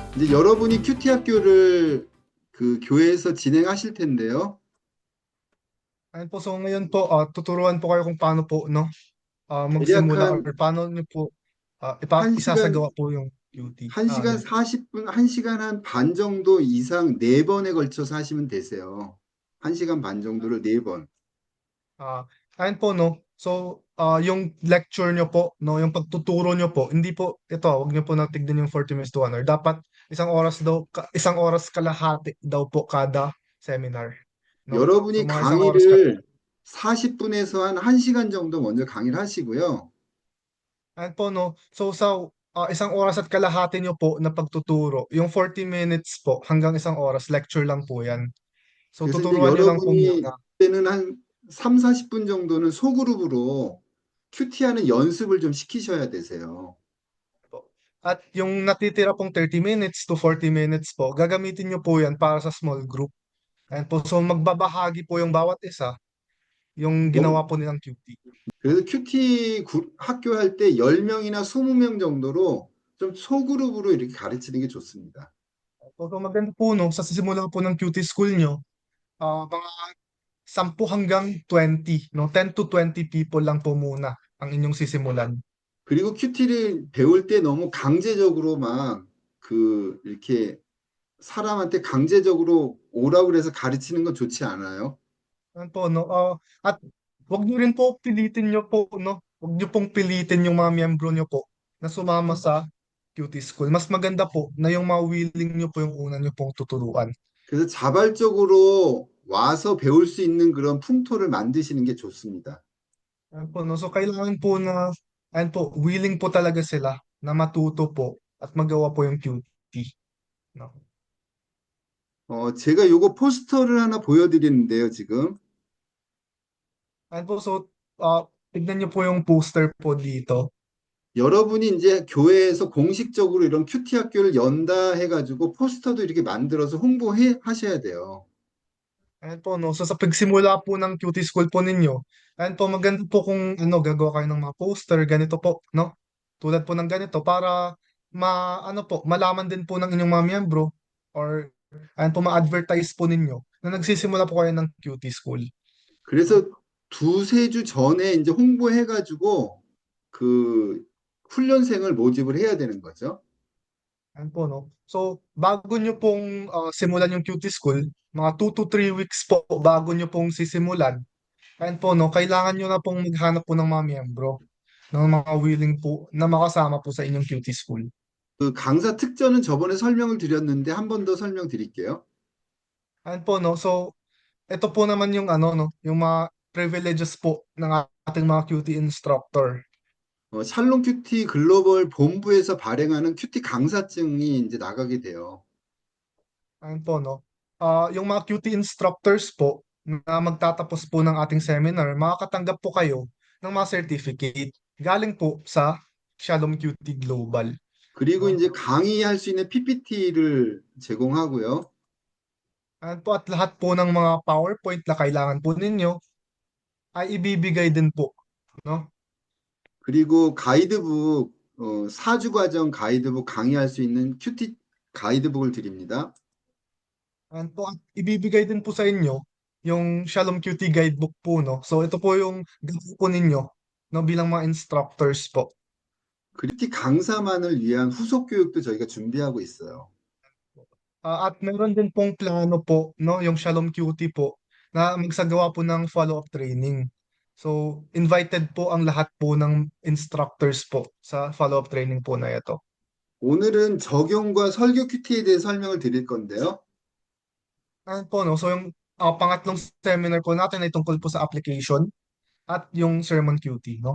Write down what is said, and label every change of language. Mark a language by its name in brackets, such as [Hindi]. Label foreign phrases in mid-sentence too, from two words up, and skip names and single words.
[Korean] 여러분이 큐티 학교를 그 교회에서 진행하실 텐데요. [Filipino] Ayun po, so ngayon po, tuturuan po kayo kung paano po, no, [Korean] 대략 [Filipino] magsimula or [Korean] 한 [Filipino] paano niyo po isasagawa [Korean] 1시간, [Filipino] po yung QT. [Korean] 1시간 [Filipino] Ano. [Korean] 40분, 1시간 한 반 정도 이상 4번에 걸쳐서 하시면 되세요. 1시간 반 정도를 4번. [Filipino] Ah, ayun po, no. So, yung lecture nyo po, no, yung pagtuturo nyo po, hindi po, ito, wag nyo po natignan yung [English] 40 minutes to 1 hour. [Filipino] Dapat isang oras kalahati daw po kada seminar, no? So, [Korean] 여러분이 [Filipino] mga isang oras ka. [Korean] 강의를 40분에서 한 1시간 정도 먼저 강의를 하시고요. [Filipino] Ayun po, no. So, sa isang oras at kalahati nyo po na pagtuturo, yung 40 minutes po hanggang isang oras, lecture lang po yan. So, [Korean] 그래서 이제 [Filipino] tuturuan nyo lang po [Korean] 여러분이 [Filipino] muna. [Korean] 때는 한 3, 40분 정도는 소그룹으로 큐티하는 연습을 좀 시키셔야 되세요. [Filipino] Po. At yung natitira pong [English] 30 minutes to 40 minutes [Filipino] po, gagamitin nyo po yan para sa small group. Ayan po, so magbabahagi po yung bawat isa, yung ginawa po nilang QT. [Korean] 그래서 큐티 학교 할 때 10명이나 20명 정도로 좀 소그룹으로 이렇게 가르치는 게 좋습니다. [Filipino] So maganda po, no, sa sisimula po ng QT school nyo, mga 10 hanggang 20, no, [English] 10 to 20 people [Filipino] lang po muna ang inyong sisimulan. [Korean] 그리고 큐티를 배울 때 너무 강제적으로 막 이렇게 사람한테 강제적으로 오라고 그래서 가르치는 건 좋지 않아요. [Filipino] Ayan po, no, at wag nyo rin po pilitin nyo po, no, wag nyo pong pilitin yung mga miyembro nyo po na sumama sa QT school. Mas maganda po na yung mga willing nyo po yung una nyo pong tuturuan. [Korean] 그래서 자발적으로 와서 배울 수 있는 그런 풍토를 만드시는 게 좋습니다. [Filipino] Ayan po, no? So, kailangan po na, ayan po, willing po talaga sila na matuto po at magawa po yung QT. No? [Korean] 제가 요거 포스터를 하나 보여드리는데요, 지금. [Filipino] Ayan po, so, tignan niyo po yung poster po dito. [Korean] 여러분이 이제 교회에서 공식적으로 이런 큐티 학교를 연다 해가지고 포스터도 이렇게 만들어서 홍보해 하셔야 돼요. [Filipino] Ayan po, no? So, sa pagsimula po ng QT school po ninyo, ayan po, maganda po kung ano, gagawa kayo ng mga poster, ganito po, no? Tulad po ng ganito para ano po, malaman din po ng inyong mga miyembro or ayan po, ma-advertise po ninyo na nagsisimula po kayo ng QT school. No? [Korean] 그래서 두세 주 전에 이제 홍보해가지고 그 훈련생을 모집을 해야 되는 거죠. [Filipino] Ayan po, no? So, bago nyo pong simulan yung QT school, mga [English] 2 to 3 weeks [Filipino] po bago nyo pong sisimulan, ayan po, no, kailangan nyo na pong maghanap po ng mga miyembro, ng mga willing po na makasama po sa inyong QT school. [Korean] 그 강사 특전은 저번에 설명을 드렸는데 한 번 더 설명드릴게요. [Filipino] Ayan po, no? So, ito po naman yung ano, no, yung mga privileges po ng ating mga QT instructor. [Korean] 샬롬 큐티 글로벌 본부에서 발행하는 큐티 강사증이 이제 나가게 돼요. [Filipino] Ayan po, no? Yung mga QT instructors po na magtatapos po ng ating seminar, makakatanggap po kayo ng mga certificate galing po sa Shalom QT Global, [Korean] 그리고 [Filipino] no? [Korean] 이제 강의할 수 있는 PPT를 제공하고요. [Filipino] Ayan po, at lahat po ng mga PowerPoint na kailangan po ninyo ay ibibigay din po, no? [Korean] 그리고 가이드북, 4주 과정 가이드북 강의할 수 있는 큐티 가이드북을 드립니다. [Filipino] Ayan po, at ibibigay din po sa inyo yung Shalom QT Guidebook po, no? So, ito po yung gawin po ninyo, no, bilang mga instructors po. [Korean] 그리고 큐티 강사만을 위한 후속 교육도 저희가 준비하고 있어요. [Filipino] At meron din pong plano po, no, yung Shalom QT po, na magsagawa po ng [English] follow-up training. [Filipino] So, invited po ang lahat po ng instructors po sa [English] follow-up training [Filipino] po na ito. [Korean] 오늘은 적용과 설교 큐티에 대해 설명을 드릴 건데요. [Filipino] Ayan po, no, so yung pangatlong seminar po natin ay tungkol po sa application at yung sermon QT, no?